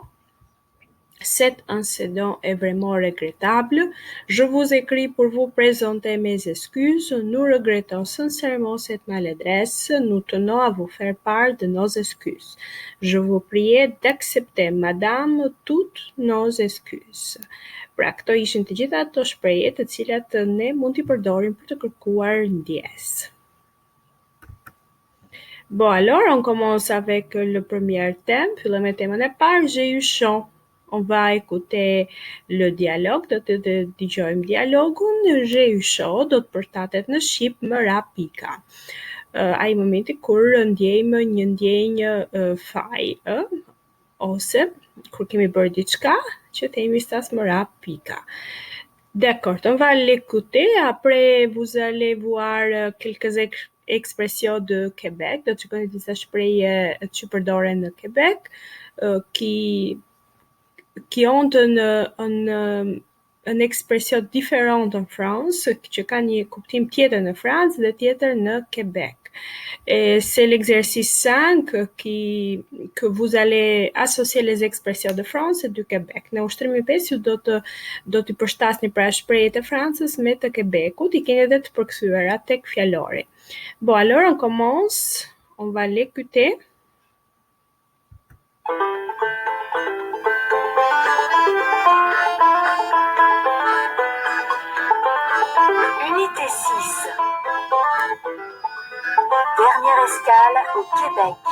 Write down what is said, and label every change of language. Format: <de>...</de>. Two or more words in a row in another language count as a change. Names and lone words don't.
<fr>Cet incident est vraiment regrettable. Je vous écris pour vous présenter mes excuses. Nous regrettons sincèrement cette maladresse. Nous tenons à vous faire part de nos excuses. Je vous prie d'accepter, madame, toutes nos excuses.</fr> <sq>Pra këto ishin të gjitha ato shprehje të cilat ne mund t'i përdorim për të kërkuar ndjes.</sq> <fr>Bon, alors on commence avec le premier thème.</fr> <sq>Fillojmë me temën e parë,</sq> <fr>j'ai eu chaud. On va écouter le dialogue,</fr> <sq>do të dëgjojmë dialogun.</sq> <fr>J'ai eu chaud,</fr> <sq>do të përshtatet në shqip më ra pika. Ai momenti kur ndjejmë një ndjenjë faje, ose kur kemi bërë diçka që themi stas më ra pika.</sq> <fr>D'accord, on va l'écouter. Après, vous allez voir quelques expressions de Québec,</fr> <sq>do të shikoni disa shprehje që përdoren në Québec,</sq> <fr>qui ont une expression différente en France,</fr> <sq>që ka një kuptim tjetër në Francë dhe tjetër në Québec.</sq> <fr>Et c'est l'exercice 5 que vous allez associer les expressions de France et du Québec.</fr> <sq>Në ushtrimi 5 ju do t'i përshtasni pra shprehjet e Francës me të Québecut, i keni edhe të përkthyera tek fjalori.</sq> <fr>Bon, alors on commence, on va l'écouter. Unité 6. Dernière escale au Québec.</fr>